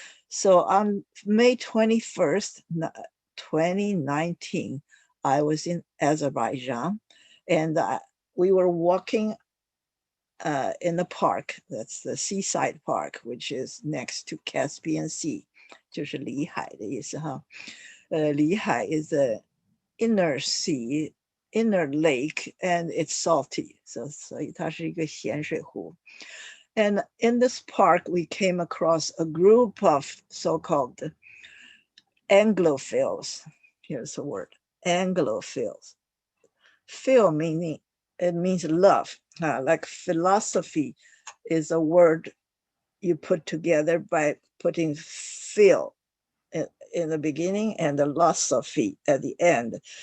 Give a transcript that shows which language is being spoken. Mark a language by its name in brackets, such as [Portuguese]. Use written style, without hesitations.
[English] So on May 21st, 2019, I was in Azerbaijan, and we were walking in the park. That's the seaside park, which is next to Caspian Sea, [Chinese] 就是里海的意思哈。 [English] 里海 is the inner sea, inner lake, and it's salty. [Chinese] So 所以它是一个咸水湖。 [English] And in this park, we came across a group of so-called Anglophiles. Here's the word, Anglophiles. Phil meaning, it means love. Like philosophy is a word you put together by putting phil in the beginning and the philosophy at the end.